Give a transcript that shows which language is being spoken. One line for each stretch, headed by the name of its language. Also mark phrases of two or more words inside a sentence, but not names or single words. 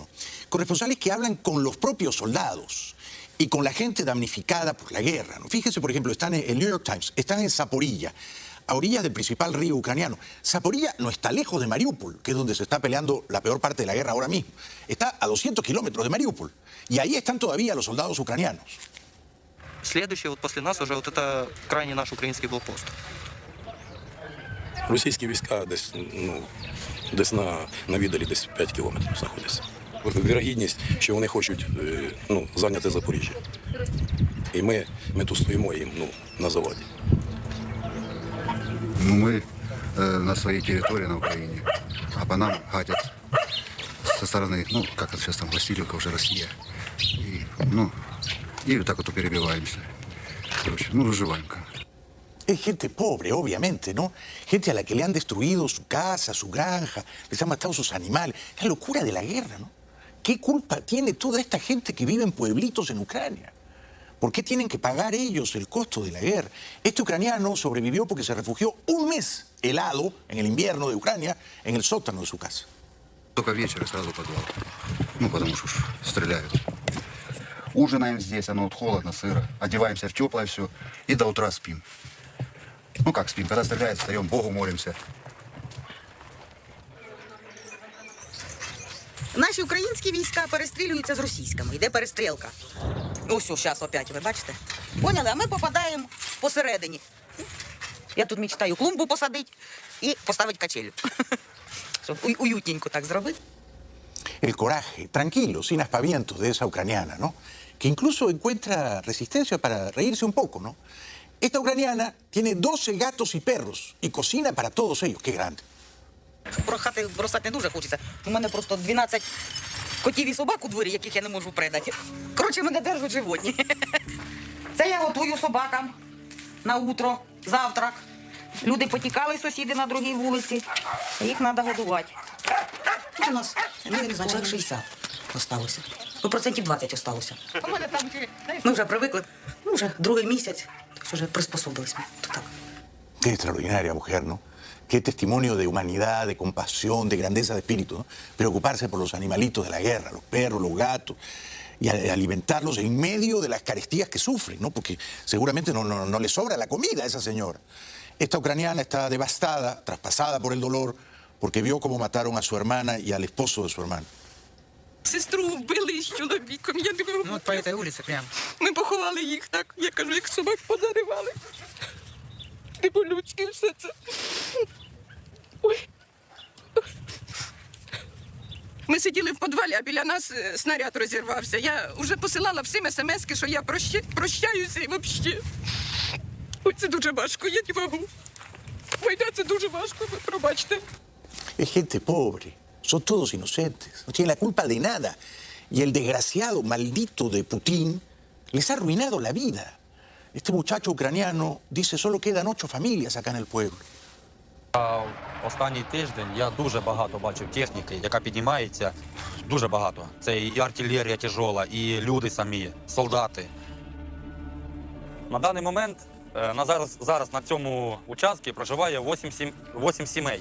Spanish: Corresponsales que hablan con los propios soldados y con la gente damnificada por la guerra, ¿no? Fíjense, por ejemplo, están en el New York Times, están en Zaporilla, a orillas del principal río ucraniano. Zaporilla no está lejos de Mariupol, que es donde se está peleando la peor parte de la guerra ahora mismo. Está a 200 kilómetros de Mariupol. Y ahí están todavía los soldados ucranianos.
Russian: Следующий, вот после нас уже вот это крайний наш
Ukrainian: український блокпост. Російські війська десь на віддалі десь 5 кілометрів знаходяться. Вірогідність, що вони хочуть зайняти Запоріжжя. І ми тут стоїмо їм на заваді.
Russian: Мы на своей территории на Украине, а по нам гадят со стороны, как это сейчас там, Васильевка, уже Россия. И вот так вот перебиваемся. Короче, выживаем как.
Spanish: Es gente pobre, obviamente, ¿no? Gente a la que le han destruido su casa, su granja, les han matado sus animales. Es la locura de la guerra, ¿no? ¿Qué culpa tiene toda esta gente que vive en pueblitos en Ucrania? ¿Por qué tienen que pagar ellos el costo de la guerra? Este ucraniano sobrevivió porque se refugió un mes helado en el invierno de Ucrania en el sótano de su casa.
Russian: Только вечер и сразу подвал. Потому что стреляют. Ужинаем здесь, оно холодно, сыро. Одеваемся в теплое все и до утра спим. Как спим? Когда стреляют, встаем, Богу молимся.
Ukrainian: Наші українські війська перестрілюються з російськими. Йде перестрілка. Ось, зараз опять, ви бачите? Поняли? А ми попадаємо посередині. Я тут мечтаю клумбу посадити і поставити качелю. Щоб уютненько так зробити.
Spanish: El coraje, tranquilo, sin aspavientos de esa ucraniana, ¿no? Que incluso encuentra resistencia para reírse un poco, ¿no? Esta ucraniana tiene 12 gatos y perros y cocina para todos ellos. ¡Qué grande!
Ukrainian: Прохати бросати не дуже хочеться. У мене просто 12 котів і собак у дворі, яких я не можу придати. Коротше, мене держать животні. Це я готую собакам на утро, завтрак. Люди потікали, сусіди на другій вулиці. Їх треба годувати. У нас, не знаю, 60 осталося. Процентів 20 осталося. Ми вже привикли. Вже другий місяць. Уже приспособились ми до так.
Spanish: Qué extraordinaria mujer, ¿no? Qué testimonio de humanidad, de compasión, de grandeza de espíritu, ¿no? Preocuparse por los animalitos de la guerra, los perros, los gatos, y alimentarlos en medio de las carestías que sufren, ¿no? Porque seguramente no le sobra la comida a esa señora. Esta ucraniana está devastada, traspasada por el dolor, porque vio cómo mataron a su hermana y al esposo de su hermana.
Ukrainian: Сестру вбили з чоловіком, я не можу. Ну,
Russian: от по этой улице прям.
Ukrainian: Ми поховали їх так, я кажу, як собак позаривали. Ти по-людськи все це. Ой. Ми сиділи в підвалі, а біля нас снаряд розірвався. Я вже посилала всім смс-ки, що я прощаюся і взагалі. Ой, це дуже важко, я не можу. Війна, це дуже важко, ви пробачте.
Spanish: Es gente pobre, son todos inocentes, no tienen la culpa de nada. Y el desgraciado maldito de Putin les ha arruinado la vida. Este muchacho ucraniano dice, solo quedan 8 familias acá en el pueblo.
Ukrainian: Останній тиждень я дуже багато бачив техніки, яка піднімається. Дуже багато. Це і артилерія тяжола, і люди самі, солдати. На даний момент, зараз на цьому участку проживає 8 сімей.